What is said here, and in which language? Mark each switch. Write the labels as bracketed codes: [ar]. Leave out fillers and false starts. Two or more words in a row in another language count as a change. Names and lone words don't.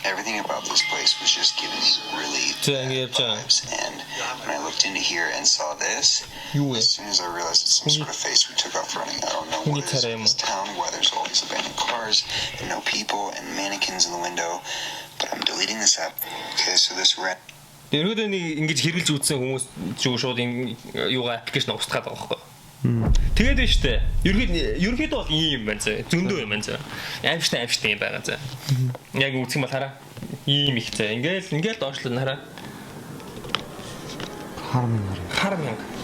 [en] everything about this place was just giving me really bad vibes. And when I looked into here and saw this, as soon as I realized it's some sort of face we took off running. I don't know what it is in this town, why there's all these abandoned cars and no people and mannequins in the window. But I'm deleting this app. Okay, so this red. [mn] Ерөөдөө нэг ингэж хэрглэж үзсэн хүмүүс зүг шууд юугаа аппликейшн устгаад байгаа байхгүй. Тэгээд байна штэ. Ерөөдөө бол ийм юм байна зэ. Зөндөө юм байна зэ. Аимштай юм байгаа зэ. Яг үзэх юм бол хараа. Ийм их зэ. Ингээл доошлоо хараа. Хармын.